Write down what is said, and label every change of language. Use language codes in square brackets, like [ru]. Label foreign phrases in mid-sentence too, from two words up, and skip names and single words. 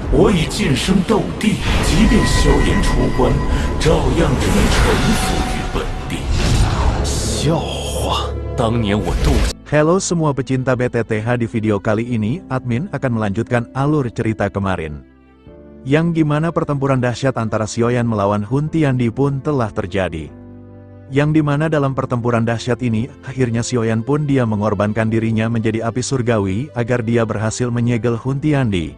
[zh] 可以晋升斗帝，即便萧炎出关，照样只能臣服于本地。笑话，当年我斗。 [id] Halo semua pecinta BTTH, di video kali ini admin akan melanjutkan alur cerita kemarin. Yang gimana pertempuran dahsyat antara Xiaoyan melawan Hun Tiandi pun telah terjadi. Yang dimana dalam pertempuran dahsyat ini, akhirnya Xiaoyan pun dia mengorbankan dirinya menjadi api surgawi agar dia berhasil menyegel Hun Tiandi.